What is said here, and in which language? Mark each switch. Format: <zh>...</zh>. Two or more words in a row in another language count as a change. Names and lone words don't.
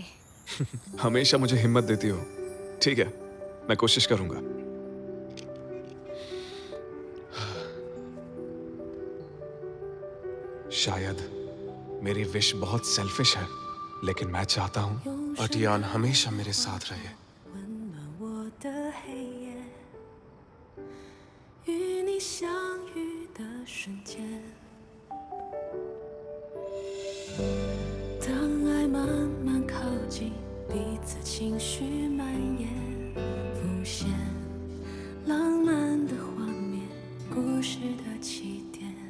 <hi>हमेशा मुझे हिम्मत देती हो। ठीक है, मैं कोशिश करूंगा। शायद मेरी विश बहुत सेल्फिश है, लेकिन मैं चाहता हूँ अटियान हमेशा मेरे साथ रहे।</hi> <zh>温暖我的黑夜，与你相遇的瞬间，当爱慢慢靠近，彼此情绪蔓延，浮现浪漫的画面，故事的起点，</zh>